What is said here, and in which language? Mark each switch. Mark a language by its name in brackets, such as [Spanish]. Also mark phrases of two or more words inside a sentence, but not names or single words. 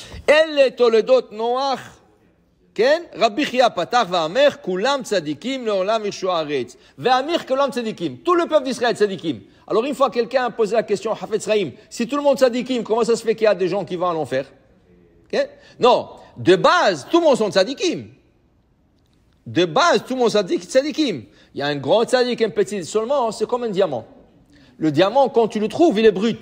[Hebrew] אלה תולדות נוח, כן? רבי חייא פתח ואמר, כולם צדיקים לעולם ירשו הארץ. ואמר כולם צדיקים. [French] Tout le peuple d'Israël tzadikim. Alors une fois quelqu'un a posé la question, Hafetz Chaim, si tout le monde tzadikim, comment ça se fait qu'il y a des gens qui vont à l'enfer? Okay? Non, de base, tout le monde sont tzadikim. De base, tout le monde tzadikim. Il y a un grand tzadik, un petit, seulement, c'est comme un diamant. Le diamant, quand tu le trouves, il est brut.